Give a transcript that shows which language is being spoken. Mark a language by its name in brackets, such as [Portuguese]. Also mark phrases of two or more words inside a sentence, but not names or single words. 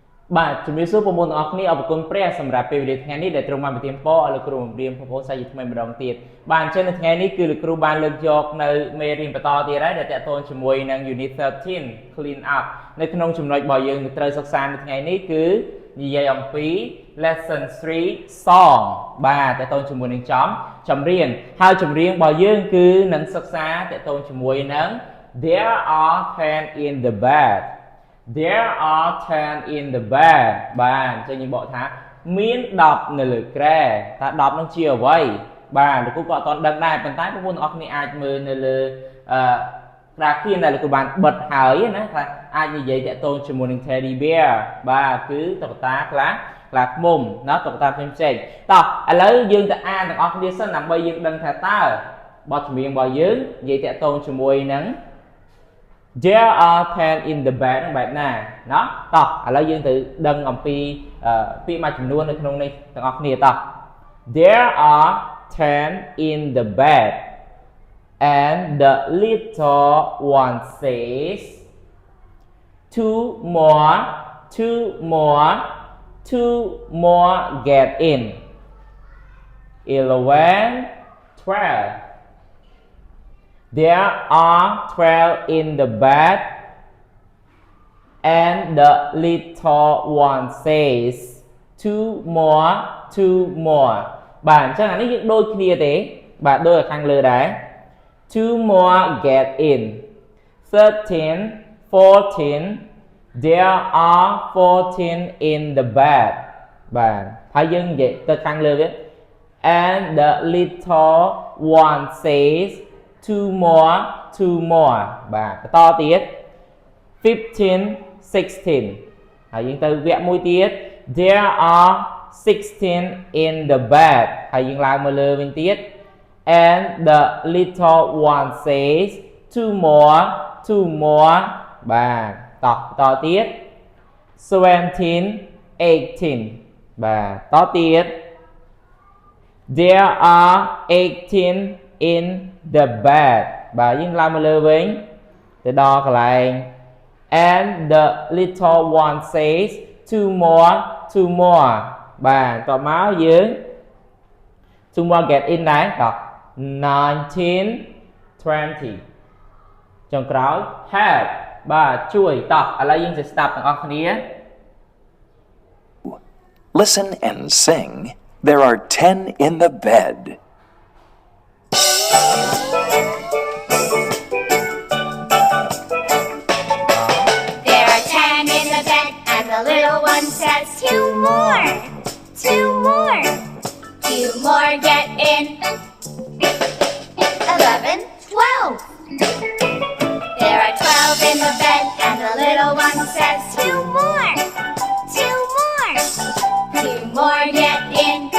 [Khmer] បាទជំរាបសួរបងប្អូនទាំងអស់គ្នាអរគុណព្រះសម្រាប់ពេលវេលាថ្ងៃនេះដែលទ្រង់បានប្រទានពរឲ្យលោកគ្រូបង្រៀនបងប្អូនសាជាថ្មីម្ដងទៀតបាទអញ្ចឹងនៅថ្ងៃនេះគឺលោកគ្រូបានលើកយកនៅមេរៀនបន្តទៀតហើយដែលតកតងជាមួយនឹង [English] Unit 13 Clean Up [Khmer] នៅក្នុងចំណុចរបស់យើង ត្រូវសិក្សានៅថ្ងៃនេះគឺនិយាយអំពី [English] Lesson 3 Song [Khmer] បាទតកតងជាមួយនឹងចម្រៀងហើយចម្រៀងរបស់យើងគឺនឹងសិក្សាតកតងជាមួយនឹង [English] There are 10 in the bed There are 10 in the bed [Khmer] បាទអញ្ចឹងយើងបកថាមាន10នៅលើគ្រែតើ10នោះជាអ្វីបាទលោកគ្រូក៏អត់ទាន់ដឹងដែរប៉ុន្តែបងប្អូនទាំងអស់គ្នាអាចមើល នៅលើក្រាហ្វិកដែលលោកគ្រូបានបិទហើយណាថាអាចនិយាយតាក់ទងជាមួយនឹង [English] Teddy Bear [Khmer] បាទគឺតុក្កតា ខ្លះឃុំណាតុក្កតាផ្សេងតោះឥឡូវយើងទៅអានទាំងអស់គ្នាសិនដើម្បីយើង ដឹងថាតើបទចម្រៀងរបស់យើងនិយាយតាក់ទងជាមួយនឹង [English] There are 10 in the bed [Khmer] បែបណាណោះតោះឥឡូវយើងទៅដឹងអំពីពាក្យមួយចំនួននៅក្នុងនេះទាំងអស់គ្នាតោះ [English] There are 10 in the bed and the little one says two more get in 11 12 There are 12 in the bed and the little one says two more [Khmer] បាទអញ្ចឹងអានេះយើងដូច គ្នាទេបាទដូចខាងលើដែរ [English] two more get in 13 14 There are 14 in the bed [Khmer] បាទហើយយើងនិយាយទៅខាងលើទៀត [English] and the little one says two more [Khmer] បាទបន្តទៀត 15 16 ហើយយើងទៅវគ្គមួយទៀត [English] There are 16 in the bed [Khmer] ហើយយើងឡើងមកលើវិញទៀត [English] and the little one says two more [Khmer] បាទបន្តទៀត 17 18 បាទតទៀត [English] There are 18 in the [Khmer] bed បាទយើងឡើងមកលើវិញទៅដល់កន្លែង [English] and the little one says two more [Khmer] បាទតមកយើង [English] two more get in [Khmer] ដែរត19 20ចុងក្រោយ help បាទជួយតឥឡូវយើងទៅស្ដាប់ទាំងអស់គ្នា [English] Listen and sing There are 10 in the bed There are 10 in the bed and the little one says two more get in 11 12 There are 12 in the bed and the little one says two more get in